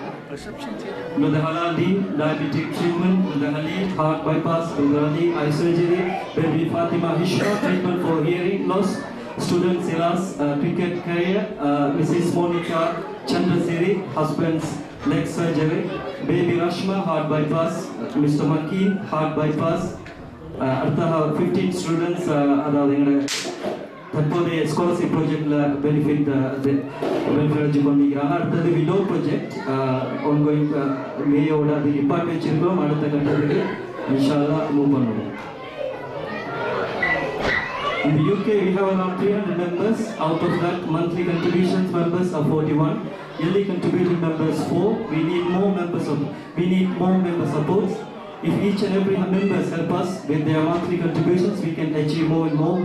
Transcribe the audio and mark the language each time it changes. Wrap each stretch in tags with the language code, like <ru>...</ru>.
<en>With the Halali diabetic treatment, with the Halid heart bypass, with the Halid eye surgery, baby Fatima Hishma treatment for hearing loss, student Silas cricket career, Mrs. Monica Chandrasiri, husband's leg surgery, baby Rashma heart bypass, Mr. Makin heart bypass,</en> <ta>அடுத்த 15 students அதாவது எங்களோட தற்போதைய scholarship ப்ராஜெக்ட்ல benefit அடைஞ்சு பண்ணிக்கிறாங்க. அடுத்தது widow project ongoing மேயோட அது நிப்பாட்டி வச்சிருக்கோம். அடுத்த கட்டத்துக்கு இன்ஷால்லா மூவ் பண்ணுவோம்.</ta> <en>In the UK we have around 300 members. Out of that, monthly contributions members are 41. Yearly contributing members 4. We need more member supports. If each and every members help us with their monthly contributions, we can achieve more and more.</en>